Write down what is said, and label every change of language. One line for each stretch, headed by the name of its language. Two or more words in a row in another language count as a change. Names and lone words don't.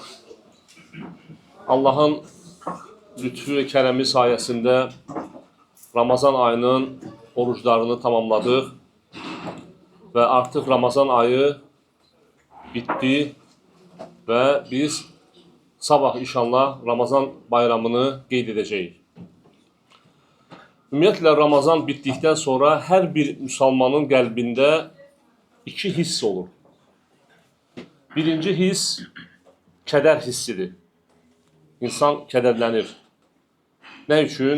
Turkish: Allah'ın lütfu ve keremi sayesinde Ramazan ayının oruçlarını tamamladık. Ve artık Ramazan ayı bitti ve biz sabah inşallah Ramazan bayramını
Azerbaijani: qeyd edəcəyik. Ümumiyyətlə Ramazan bitdikdən sonra hər bir müsəlmanın qəlbində iki hiss olur. Birinci hiss kədər hissidir. İnsan kədərlənir. Nə üçün?